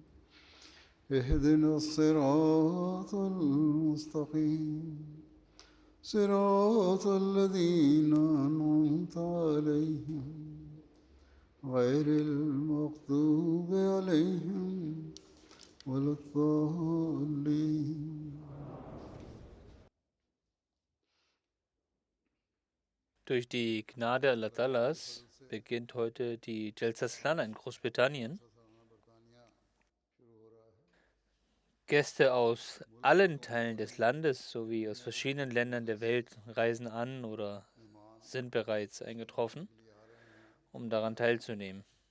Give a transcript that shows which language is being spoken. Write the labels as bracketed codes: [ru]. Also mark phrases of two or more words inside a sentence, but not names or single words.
[ar] اهدنا الصراط المستقيم صراط الذين أنعمت عليهم غير المغضوب عليهم ولا الضالين. [de] Durch die Gnade Allah Talas beginnt heute die Jalsa Salana in Großbritannien. Gäste aus allen Teilen des Landes sowie aus verschiedenen Ländern der Welt reisen an oder sind bereits eingetroffen, um daran teilzunehmen.